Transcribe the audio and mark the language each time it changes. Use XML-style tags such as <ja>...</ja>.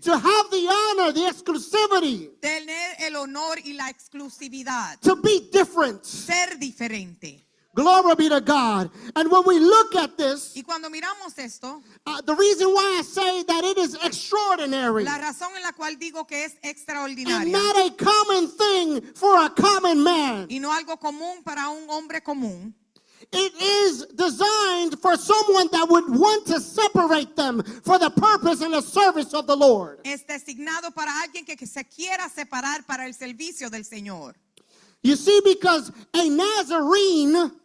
<en>to have the honor, the exclusivity,</en> <es>tener el honor y la exclusividad,</es> <en>to be different.</en> <es>ser diferente.</es> <en>Glory be to God. And when we look at this,</en> <es>Y cuando miramos esto,</es> <en>the reason why I say that it is extraordinary</en> <es>la razón en la cual digo que es</es> <en>and</en> <es>extraordinaria</es> <en>not a common thing for a common man,</en> <es>y no algo común para un hombre común,</es> <en>it is designed for someone that would want to separate them for the purpose and the service of the Lord.</en> <es>es designado para alguien que se quiera separar para el servicio del Señor.</es> <en>You see, because a Nazarene,</en>